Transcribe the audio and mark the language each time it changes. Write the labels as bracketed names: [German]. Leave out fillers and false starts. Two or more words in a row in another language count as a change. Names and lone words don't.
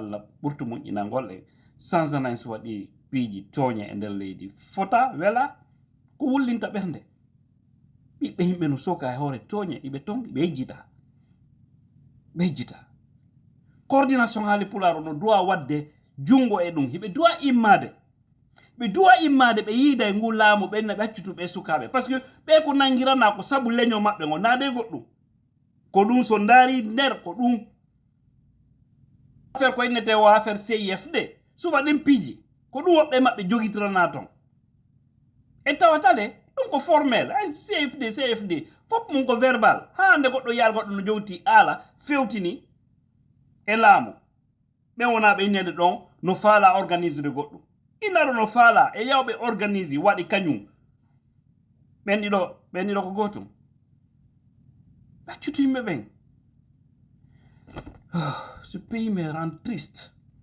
[Fula] Allah ɓurtu moƴƴinagol e sansana en so waɗi piiji tooñe e nder leydi fota wela ko wullinta ɓernde ɓiɓɓe yimɓe no soka e hoore tooñe iɓe tongi ɓe yejjita coordination haali pularo no duwa wadde jungo e ɗum hiɓe duwa immade ɓe yiida e ngu laamu ɓenne ɓe accutuɓe sukaɓe [French] par ce que [Fula] ɓe ko nangirana ko sabu leño maɓɓe ngo nade goɗɗum ko ɗum so ndaari nder ko ɗum affaire ko innete o affaire CIFD suba ɗin piiji ko ɗum woɓɓe maɓɓe jogitirana ton e tawatale ɗum ko formel ay CFD fop mum ko verbal ha nde goɗɗo yaal goɗɗo no jowti aala fewtini e laamu ɓe wona ɓe innede ɗon no faala [French] organise de [Fula] goɗɗum inaro no faala e yawɓe organise waɗi kañum ɓen ɗiɗo ko gotum accutu yimɓe ɓen [French] ce pays me rend triste